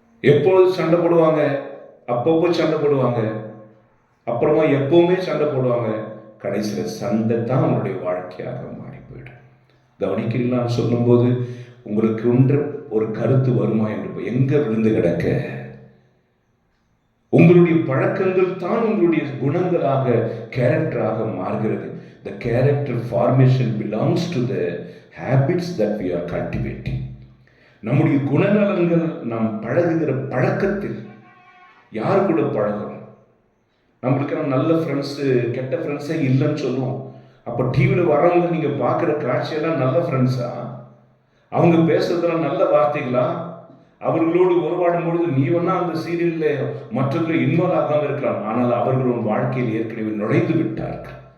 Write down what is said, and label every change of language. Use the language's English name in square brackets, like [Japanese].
[Tamil] எப்பொழுது சண்டை போடுவாங்க, அப்பப்போ சண்டை போடுவாங்க, அப்புறமா எப்பவுமே சண்டை போடுவாங்க, கடைசியில் சண்டை தான் அவனுடைய வாழ்க்கையாக மாறி போயிடும். கவனிக்கிறீங்களா? சொல்லும் போது உங்களுக்கு ஒன்று ஒரு கருத்து வருமா என்று, எங்க விழுந்து கிடக்க? உங்களுடைய பழக்கங்கள் தான் உங்களுடைய குணங்களாக, கேரக்டராக மாறுகிறது. [English] The character formation belongs to the habits that we are cultivating. [Tamil] நம்முடைய குணநலன்கள் நாம் பழகுகிற பழக்கத்தில். யார் கூட பழகிறோம்? நம்மளுக்கு நல்ல ஃப்ரெண்ட்ஸு, கெட்ட ஃப்ரெண்ட்ஸே இல்லைன்னு சொல்லுவோம். அப்போ டிவியில் வரவங்க நீங்கள் பார்க்குற காட்சியெல்லாம் நல்ல ஃப்ரெண்ட்ஸா? அவங்க பேசுறதெல்லாம் நல்ல வார்த்தைகளா? அவர்களோடு உறவாடும் பொழுது நீ வேணா அந்த சீரியலில் மற்றவர்களை இன்வால்வ் ஆகாமல் இருக்கலாம், ஆனால் அவர்களோட வாழ்க்கையில் ஏற்கனவே நுழைந்து விட்டார்கள்.